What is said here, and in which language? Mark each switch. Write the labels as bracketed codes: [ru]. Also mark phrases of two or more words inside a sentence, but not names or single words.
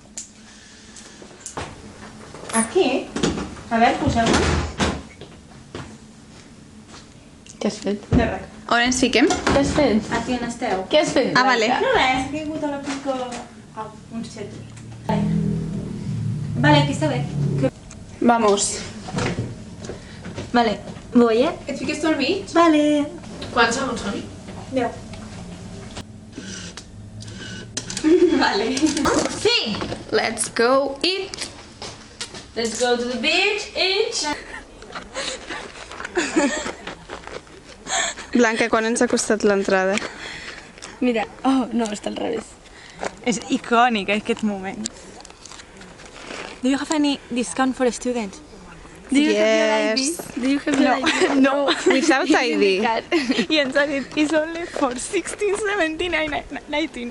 [ca] Aquí? A veure, poseu-me. Què has fet? De res. On ens fiquem? Què has fet? Aquí on esteu? Què has fet? Ah, vale. No res, he caigut a la pico... Au, un set. Vale, aquí està bé. [es] Vamos. Vale, voy, eh? [ca] Et fiques tu al mig? Vale. Quants segons són? 10. Vale. Sí! [en] Let's go eat. Let's go to the beach, each. [ca] Blanca, quan ens ha costat l'entrada? Mira, oh, no, està al revés. És icònic aquest moment. [en] Do you have any discount for students? Do you have your Yes. ID? Do you have your ID? No, without ID. [ca] I ens ha dit [en] is only for 16, 17, 19.